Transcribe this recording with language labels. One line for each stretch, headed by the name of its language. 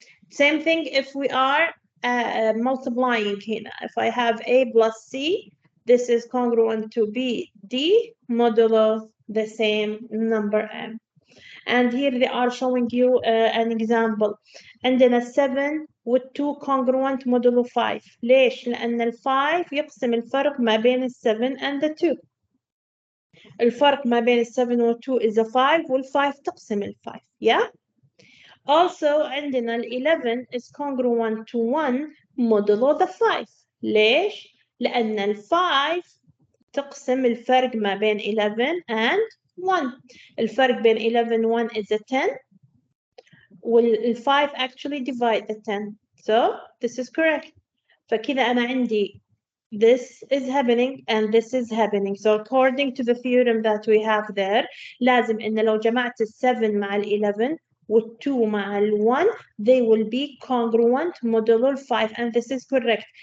English: Same thing if we are multiplying
Arabic: هنا.
English: If I have A plus C, this is congruent to B, D modulo the same number M. And here they are showing you an example.
Arabic: عندنا
English: 7 with 2 congruent modulo 5.
Arabic: ليش؟ لأن ال 5 يقسم الفرق ما بين ال 7
English: and the 2.
Arabic: الفرق ما بين 7 و 2
English: is a 5
Arabic: وال5 تقسم ال5 yeah.
English: Also
Arabic: عندنا
English: 11 is congruent to 1 modulo the 5.
Arabic: ليش؟ لأن ال5 تقسم الفرق ما بين 11
English: and 1.
Arabic: الفرق بين 11 و 1
English: is a 10
Arabic: وال5
English: actually divide the 10. So this is correct.
Arabic: فكذا أنا عندي
English: this is happening and this is happening. So according to the theorem that we have there,
Arabic: لازم إن لو جمعت 7 مع 11 وال2 مع 1,
English: they will be congruent modulo 5, and this is correct.